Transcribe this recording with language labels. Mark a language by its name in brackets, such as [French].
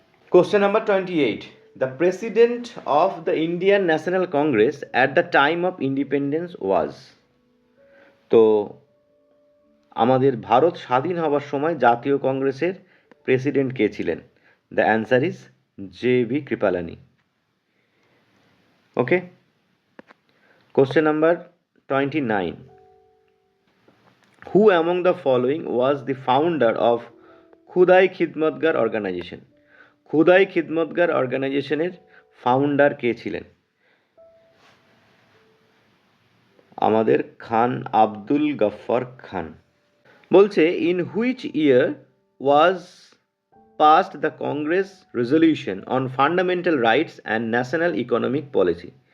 [English] Question number 28, the president of the Indian National Congress at the time of independence was? [Bangla] তো আমাদের ভারত স্বাধীন হবার সময় জাতীয় কংগ্রেসের প্রেসিডেন্ট কে ছিলেন? [English] The answer is J B. Kripalani. Okay, question number 29, who among the following was the founder of Khudai Khidmatgar organization? [Bangla] খুদাই খিদমতগার অর্গানাইজেশনের ফাউন্ডার কে ছিলেন? আমাদের খান আব্দুল গফ্ফর খান। বলছে [English] In which year was passed the Congress resolution on fundamental rights and national economic policy?